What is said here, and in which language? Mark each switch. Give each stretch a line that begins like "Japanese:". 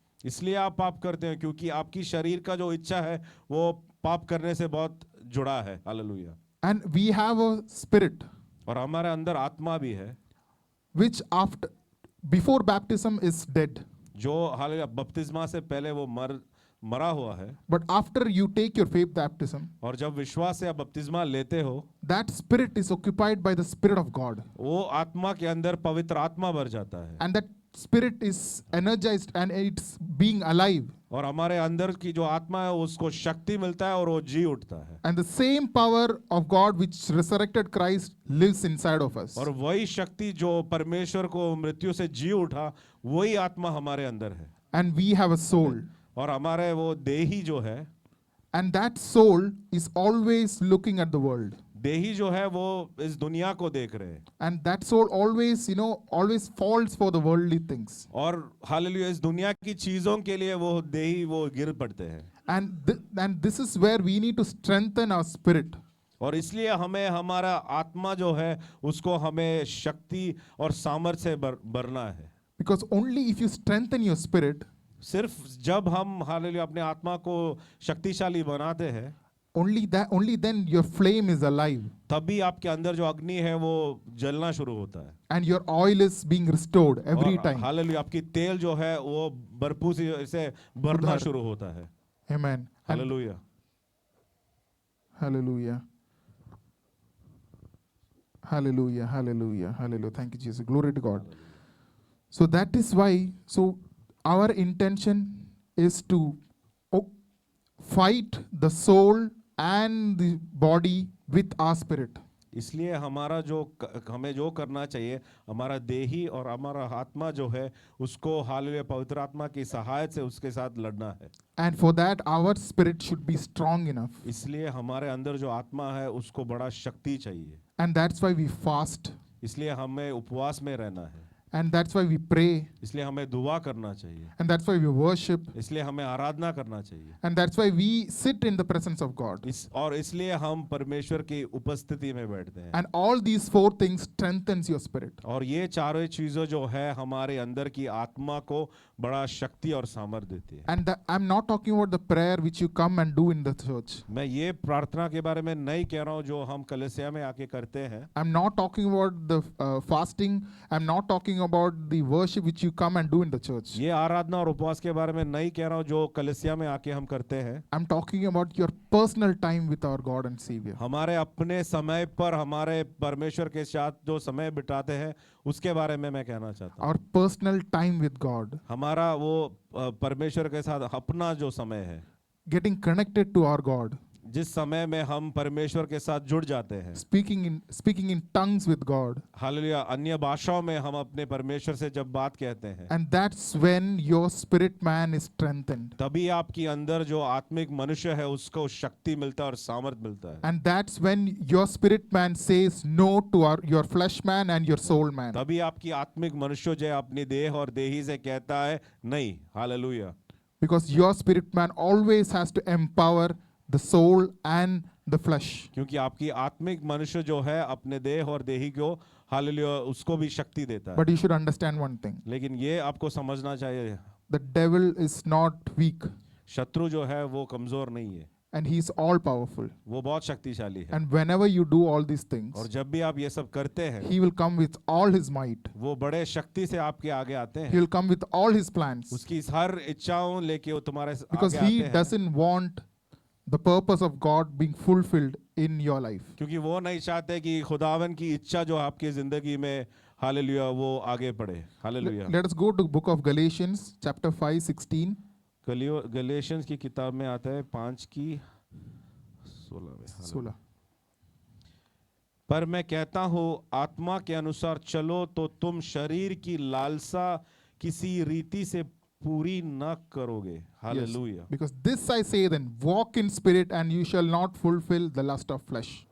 Hindi: इसलिए आप पाप करते हैं क्योंकि आपकी शरीर का जो इच्छा है वो पाप करने से बहुत जुड़ा है। Hallelujah.
English: And we have a spirit
Hindi: और हमारे अंदर आत्मा भी है
English: which before baptism is dead.
Hindi: जो हालेलुया बपतिस्मा से पहले वो मरा हुआ है।
English: But after you take your faith baptism,
Hindi: और जब विश्वास से आप बपतिस्मा लेते हो
English: that spirit is occupied by the Spirit of God.
Hindi: वो आत्मा के अंदर पवित्र आत्मा भर जाता है
English: And that spirit is energized and it's being alive.
Hindi: और हमारे अंदर की जो आत्मा है उसको शक्ति मिलता है और वो जी उठता है
English: And the same power of God which resurrected Christ lives inside of us.
Hindi: और वही शक्ति जो परमेश्वर को मृत्यु से जी उठा वही आत्मा हमारे अंदर है
English: And we have a soul.
Hindi: और हमारे वो देही जो है
English: And that soul is always looking at the world.
Hindi: देही जो है वो इस दुनिया को देख रहे हैं
English: And that soul always, always falls for the worldly things.
Hindi: और हालेलुया इस दुनिया की चीजों के लिए वो देही वो गिर पड़ते हैं
English: And this is where we need to strengthen our spirit.
Hindi: और इसलिए हमें हमारा आत्मा जो है उसको हमें शक्ति और सामर्थ्य से भरना है
English: Because only if you strengthen your spirit,
Hindi: सिर्फ जब हम हालेलुया अपने आत्मा को शक्तिशाली बनाते हैं
English: only then your flame is alive.
Hindi: तभी आपके अंदर जो अग्नि है वो जलना शुरू होता है
English: And your oil is being restored every
Hindi: और
English: time.
Hindi: हालेलुया आपकी तेल जो है वो भरपूर से भरना उधार। शुरू होता है।
English: Amen. And hallelujah. hallelujah. Hallelujah. Hallelujah. Hallelujah. Thank you, Jesus. Glory to God. So that is why, our intention is to fight the soul and the body with our spirit.
Hindi: इसलिए हमारा हमें जो करना चाहिए हमारा देही और हमारा आत्मा जो है उसको हालेलुया पवित्र आत्मा की सहायता से उसके साथ लड़ना है।
English: And for that, our spirit should be strong enough.
Hindi: इसलिए हमारे अंदर जो आत्मा है उसको बड़ा शक्ति चाहिए।
English: And that's why we fast.
Hindi: इसलिए हमें उपवास में रहना है।
English: And that's why we pray.
Hindi: इसलिए हमें दुआ करना चाहिए।
English: And that's why we worship.
Hindi: इसलिए हमें आराधना करना चाहिए।
English: And that's why we sit in the presence of God.
Hindi: और इसलिए हम परमेश्वर की उपस्थिति में बैठते हैं।
English: And all these four things strengthens your spirit.
Hindi: और ये चारों चीजें जो है हमारे अंदर की आत्मा को बड़ा शक्ति और सामर्थ्य देती है।
English: And I'm not talking about the prayer which you come and do in the church.
Hindi: मैं ये प्रार्थना के बारे में नहीं कह रहा हूँ जो हम कलीसिया में आके करते हैं।
English: I'm not talking about the fasting. I'm not talking about the worship which you come and do in the church.
Hindi: ये आराधना और उपवास के बारे में नहीं कह रहा हूँ जो कलीसिया में आके हम करते हैं।
English: I'm talking about your personal time with our God and Savior.
Hindi: हमारे अपने समय पर हमारे परमेश्वर के साथ जो समय बिताते हैं उसके बारे में मैं कहना चाहता हूँ।
English: Our personal time with God.
Hindi: हमारा वो परमेश्वर के साथ अपना जो समय है
English: Getting connected to our God.
Hindi: जिस समय में हम परमेश्वर के साथ जुड़ जाते हैं।
English: Speaking in tongues with God.
Hindi: Hallelujah अन्य भाषाओं में हम अपने परमेश्वर से जब बात कहते हैं
English: And that's when your spirit man is strengthened.
Hindi: तभी आपकी अंदर जो आत्मिक मनुष्य है उसको शक्ति मिलता है और सामर्थ्य मिलता है।
English: And that's when your spirit man says no to your flesh man and your soul man.
Hindi: तभी आपकी आत्मिक मनुष्य जो है अपनी देह और देही से कहता है नहीं। Hallelujah.
English: Because your spirit man always has to empower the soul and the flesh.
Hindi: क्योंकि आपकी आत्मिक मनुष्य जो है अपने देह और देही को हालेलुया उसको भी शक्ति देता है।
English: But you should understand one thing.
Hindi: लेकिन ये आपको समझना चाहिए,
English: The devil is not weak
Hindi: शत्रु जो है वो कमजोर नहीं है,
English: and he is all powerful.
Hindi: वो बहुत शक्तिशाली है।
English: And whenever you do all these
Hindi: और
English: things,
Hindi: जब भी आप ये सब करते हैं,
English: he will come with all his might.
Hindi: वो बड़े शक्ति से आपके आगे आते
English: He
Hindi: हैं,
English: will come with all his plans.
Hindi: उसकी हर इच्छाओं लेके वो तुम्हारे
English: Because
Hindi: आगे
English: he
Hindi: आते हैं,
English: doesn't want the purpose of God being fulfilled in your life.
Hindi: क्योंकि वो नहीं चाहते कि खुदावन की इच्छा जो आपकी जिंदगी में हालेलुया वो आगे बढ़े। Hallelujah.
English: Let us go to book of Galatians chapter 5:16.
Hindi: Galatians की किताब में आता है 5 की 16 में। 16. पर मैं कहता हूँ आत्मा के अनुसार चलो तो तुम शरीर की लालसा किसी रीति से पूरी न करोगे। Hallelujah.
English: Because this I say then, walk in spirit and you shall not fulfill the lust of flesh.